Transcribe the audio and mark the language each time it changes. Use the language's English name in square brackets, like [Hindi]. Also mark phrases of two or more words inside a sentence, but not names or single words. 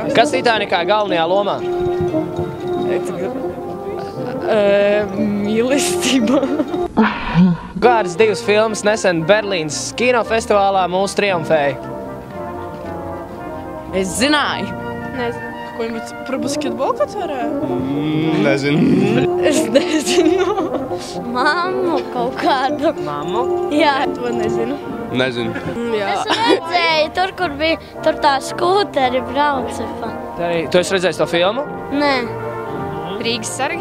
[Latvian] Kas Titanikā galvenajā lomā? Mīlestība. Kādas divas filmas nesen Berlīnas kinofestivālā mūs triumfēja? Es zināju. Nezinu. [Russian] Ko-nibudь про баскетбол, которая? [Latvian] Nezinu. Es nezinu. Mammu kaut kādu. Mammu? Jā. To nezinu. Nezinu. Jā. Es redzēju, tur, kur bija, tur tā skūteri brauca. Tu esi redzējis to filmu? Nē. Rīgas sargi.